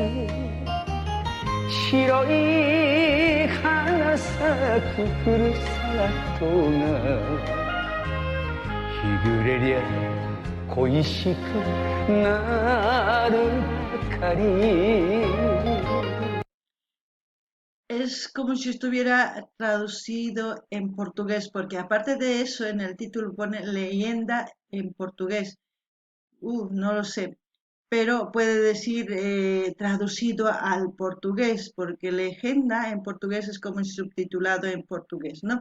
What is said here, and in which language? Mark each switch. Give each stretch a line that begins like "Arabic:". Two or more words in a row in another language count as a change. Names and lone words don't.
Japanese: 白い花咲くふるさとが日暮れりゃ恋しくなるばかり。
Spanish: Es como si estuviera traducido en portugués, porque aparte de eso, en el título pone leyenda en portugués. No lo sé, pero puede decir traducido al portugués, porque legenda en portugués es como si subtitulado en portugués, ¿no?